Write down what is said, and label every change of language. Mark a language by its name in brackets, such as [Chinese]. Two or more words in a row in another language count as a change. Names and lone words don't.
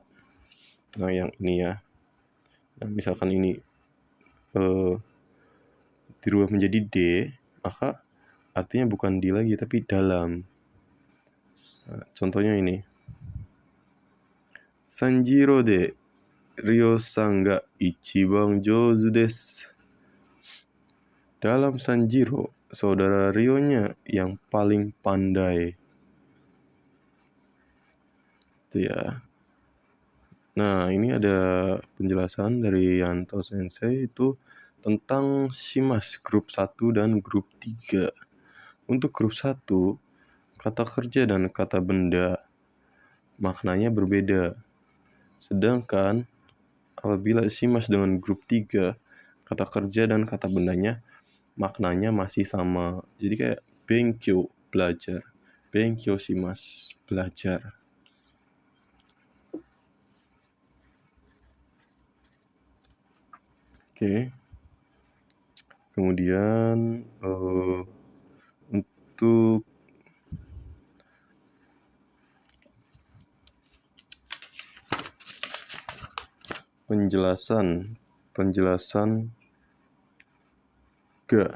[Indonesian] Nah, yang ini ya. Nah, misalkan ini dirubah menjadi D, maka artinya bukan di lagi tapi dalam. Nah, contohnya ini. [Japanese] サンジロでリョウさんが一番上手です. [Indonesian] Dalam Sanjiro, saudara Ryo-nya yang paling pandai. Itu ya. Nah, ini ada penjelasan dari Yanto Sensei itu tentang Shimas grup 1 dan grup 3. Untuk grup 1, kata kerja dan kata benda maknanya berbeda. Sedangkan apabila Shimas dengan grup 3, kata kerja dan kata bendanya maknanya masih sama. Jadi kayak benkyou, belajar. [Japanese] 勉強します, [Indonesian] belajar. Oke. Kemudian untuk penjelasan ga.